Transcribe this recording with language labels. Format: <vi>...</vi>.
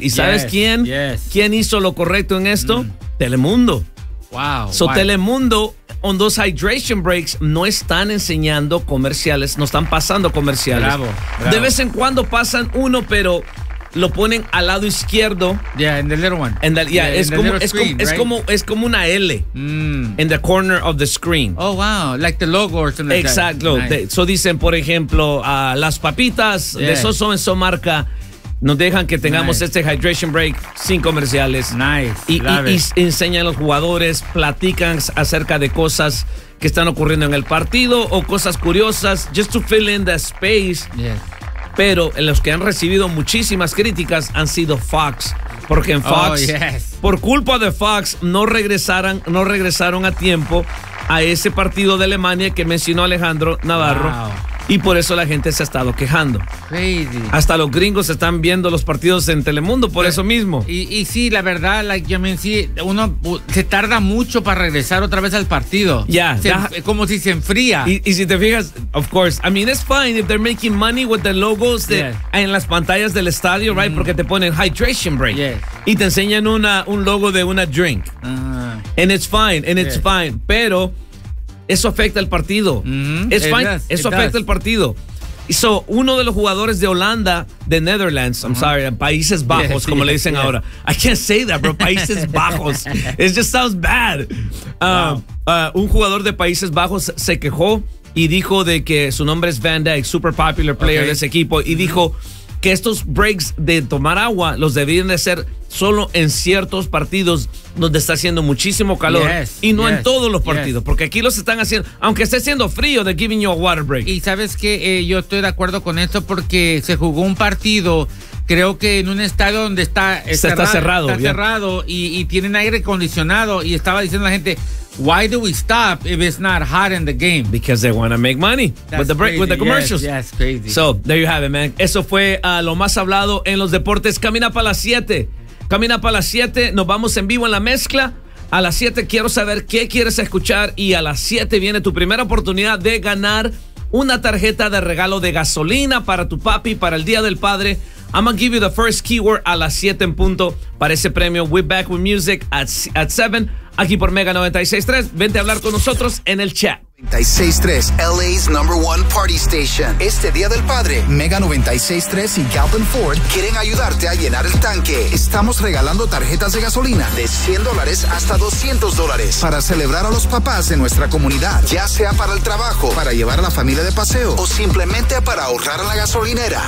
<es>¿Y sabes quién hizo lo correcto en esto? Telemundo.</es> <en>Wow. So, Telemundo, on those hydration breaks,</en> <es>no están enseñando comerciales, no están pasando comerciales. Bravo. De vez en cuando pasan uno, pero lo ponen al lado izquierdo.</es> <en>Yeah, in the little one. And that, yeah, yeah, es como una L. In the corner of the screen. Oh, wow. Like the logo or something.</en> <es>Exacto.</es> <en>Like that. Nice.</en> <es>So dicen, por ejemplo, las papitas de Soso en su marca nos dejan que tengamos este hydration break sin comerciales.</es> <en>Nice.</en> <es>Y enseñan a los jugadores, platican acerca de cosas que están ocurriendo en el partido o cosas curiosas.</es> <en>Just to fill in the space. Yeah.</en> <es>Pero los que han recibido muchísimas críticas han sido Fox. Porque en Fox, por culpa de Fox, no regresaron a tiempo a ese partido de Alemania que mencionó Alejandro Navarro.</es> <en>Wow.</en> <es>Y por eso la gente se ha estado quejando.</es> <en>Crazy.</en> <es>Hasta los gringos están viendo los partidos en Telemundo por eso mismo. Y sí, la verdad, like, yo me decía, uno se tarda mucho para regresar otra vez al partido. Ya. Como si se enfría. Y si te fijas,</es> <en>of course, I mean, it's fine if they're making money with the logos</en> <es>en las pantallas del estadio,</es> <en>right?</en> <es>Mm. Porque te ponen hydration break.</es> <en>Yes.</en> <es>Y te enseñan un logo de una drink.</es> <en>And it's fine,</en> <es>pero eso afecta el partido. Eso afecta el partido. So, uno de los jugadores de Holanda, de Netherlands, Países Bajos, como le dicen ahora.</es> <en>I can't say that, bro.</en> <es>Países Bajos.</es> <en>It just sounds bad.</en> <es>Un jugador de Países Bajos se quejó y dijo de que su nombre es Van Dijk,</es> <en>super popular player</en> <es>de ese equipo, y dijo que estos breaks de tomar agua los debían de hacer solo en ciertos partidos donde está haciendo muchísimo calor, y no en todos los partidos, porque aquí los están haciendo, aunque esté siendo frío, de</es> <en>giving you a water break.</en> <es>Y sabes que yo estoy de acuerdo con esto, porque se jugó un partido, creo que en un estadio donde está cerrado y tienen aire acondicionado, y estaba diciendo la gente,</es> <en>why do we stop if it's not hot in the game? Because they want to make money. That's with the break, with the commercials. Yes, yes, crazy. So, there you have it, man.</en> <es>Eso fue lo más hablado en los deportes. Camina para las 7. Camina para las 7. Nos vamos en vivo en la mezcla. A las 7 quiero saber qué quieres escuchar. Y a las 7 viene tu primera oportunidad de ganar una tarjeta de regalo de gasolina para tu papi para el Día del Padre.</es> <en>I'm going to give you the first keyword</en> <es>a las 7 en punto para ese premio.</es> <en>We're back with music at 7.</en> <es>Aquí por Mega 96.3, vente a hablar con nosotros en el chat.</es> <en>96.3, LA's number one party station.</en> <es>Este Día del Padre, Mega 96.3 y Galvin Ford quieren ayudarte a llenar el tanque. Estamos regalando tarjetas de gasolina de $100 hasta $200 para celebrar a los papás de nuestra comunidad, ya sea para el trabajo, para llevar a la familia de paseo o simplemente para ahorrar a la gasolinera.</es>